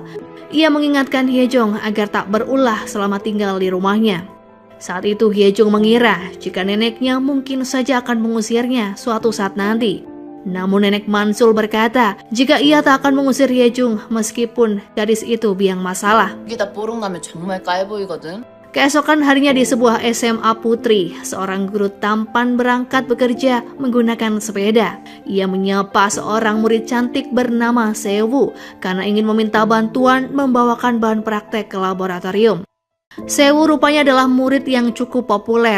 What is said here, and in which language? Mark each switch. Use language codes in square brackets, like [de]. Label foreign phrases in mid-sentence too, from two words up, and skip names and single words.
[id] Ia mengingatkan Hyejung agar tak berulah selama tinggal di rumahnya. Saat itu Hyejung mengira jika neneknya mungkin saja akan mengusirnya suatu saat nanti. Namun nenek Mansul berkata jika ia tak akan mengusir Hyejung meskipun gadis itu biang masalah. [ko] 이게 다 뽀록 나면 정말 까여 보이거든. [id] Keesokan harinya di sebuah SMA putri, seorang guru tampan berangkat bekerja menggunakan sepeda. Ia menyapa seorang murid cantik bernama Sewu karena ingin meminta bantuan membawakan bahan praktek ke laboratorium. Sewu rupanya adalah murid yang cukup populer.